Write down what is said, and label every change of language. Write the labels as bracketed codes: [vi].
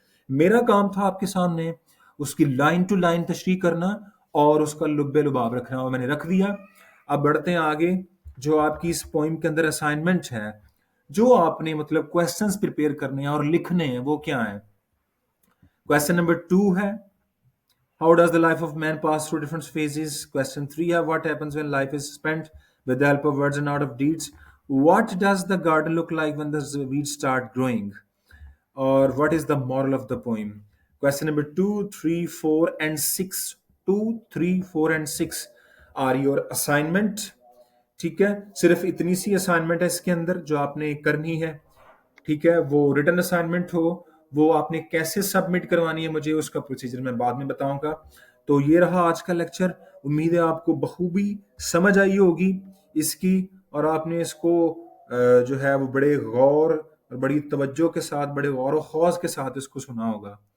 [ur] میرا کام تھا آپ کے سامنے اس کی لائن ٹو لائن تشریح کرنا اور اس کا لب لباب رکھنا اور میں نے رکھ دیا. اب بڑھتے ہیں آگے. جو آپ کی اس پوئم کے اندر اسائنمنٹ ہے جو آپ نے مطلب کویسچنز پریپیئر کرنے ہیں اور لکھنے ہیں وہ کیا ہیں؟ کویسچن نمبر 2 ہے [en] How does the life of man pass through different phases? Question 3 ہے What happens when life is spent with the help of words and not of deeds? What does the garden look like when the weeds start growing? Or what is the moral of the poem? Question number 2, 3, 4 and 6. 2, 3, 4 and 6 are your assignment. [ur] ٹھیک ہے، صرف اتنی سی assignment ہے اس کے اندر جو آپ نے کرنی ہے. ٹھیک ہے، وہ ریٹن اسائنمنٹ ہو وہ آپ نے کیسے سبمٹ کروانی ہے مجھے اس کا پروسیجر میں بعد میں بتاؤں گا. تو یہ رہا آج کا لیکچر. امید ہے آپ کو بخوبی سمجھ آئی ہوگی اس کی اور آپ نے اس کو جو ہے وہ بڑے غور اور بڑی توجہ کے ساتھ بڑے غور و خوض کے ساتھ اس کو سنا ہوگا.